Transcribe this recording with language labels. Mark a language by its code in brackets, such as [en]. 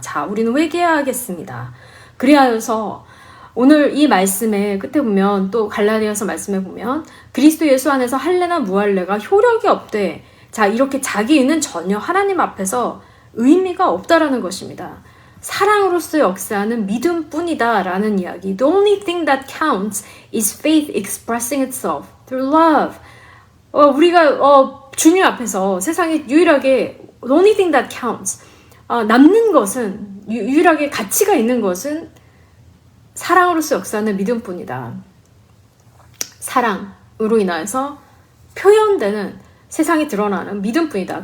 [ko] 자, 우리는 회개하겠습니다. 그리하여서 오늘 이 말씀의 끝에 보면 또 갈라디아서 말씀에 보면 그리스도 예수 안에서 할례나 무할례가 효력이 없되 자 이렇게 자기는 전혀 하나님 앞에서 의미가 없다라는 것입니다. 사랑으로서 역사하는 믿음뿐이다 라는 이야기. [en] The only thing that counts is faith expressing itself through love. [ko] 우리가 주님 앞에서 세상에 유일하게 [en] the only thing that counts [ko] 남는 것은 유일하게 가치가 있는 것은 사랑으로서 역사하는 믿음뿐이다. 사랑으로 인하여서 표현되는 세상에 드러나는 믿음뿐이다.